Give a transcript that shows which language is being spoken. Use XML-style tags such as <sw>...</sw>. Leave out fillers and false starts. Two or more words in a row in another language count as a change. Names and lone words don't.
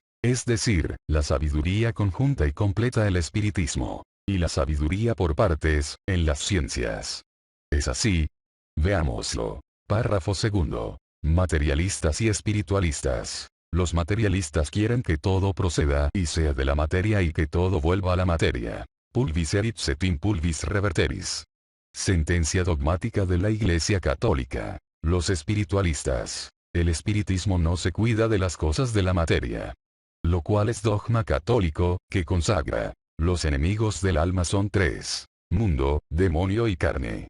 <es>Es decir, la sabiduría conjunta y completa del espiritismo, y la sabiduría por partes, en las ciencias. Es así. Veámoslo. Párrafo segundo. Materialistas y espiritualistas. Los materialistas quieren que todo proceda y sea de la materia y que todo vuelva a la materia.</es> <la>Pulvis erit set in pulvis reverteris.</la> <es>Sentencia dogmática de la Iglesia Católica. Los espiritualistas. El espiritismo no se cuida de las cosas de la materia. Lo cual es dogma católico, que consagra. Los enemigos del alma son tres: mundo, demonio y carne.</es>